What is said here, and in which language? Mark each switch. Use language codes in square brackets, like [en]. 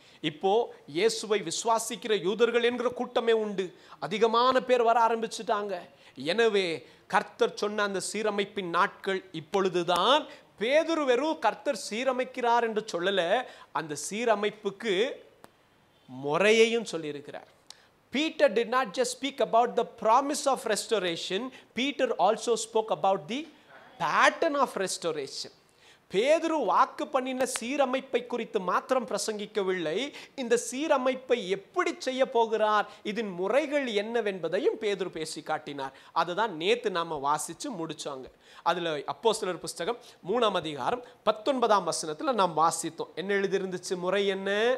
[ta] இப்போ இயேசுவை விசுவாசிக்கிற யூதர்கள் என்கிற கூட்டமே உண்டு, அதிகமான பேர் வர ஆரம்பிச்சுட்டாங்க. எனவே கர்த்தர் சொன்ன அந்த சீரமைப்பின் நாட்கள் இப்பொழுதுதான். பேதுரு வெறும் கர்த்தர் சீரமைக்கிறார் என்று சொல்லல, அந்த சீரமைப்புக்கு முறையையும் சொல்லியிருக்கிறார். [en] Peter did not just speak about the promise of restoration, Peter also spoke about the pattern of restoration. [ta] பேதுரு வாக்கு பண்ணின சீரமைப்பை குறித்து மாத்திரம் பிரசங்கிக்கவில்லை, இந்த சீரமைப்பை எப்படி செய்ய போகிறார், இதன் முறைகள் என்னவென்பதையும் பேதுரு பேசி காட்டினார். அதுதான் நேத்து நாம வாசிச்சு முடிச்சாங்க. அதுல அப்போஸ்தலர் புஸ்தகம் 3ஆம் அதிகாரம் 19ஆம் வசனத்துல நாம் வாசித்தோம். என்ன எழுதி இருந்துச்சு? முறை என்ன?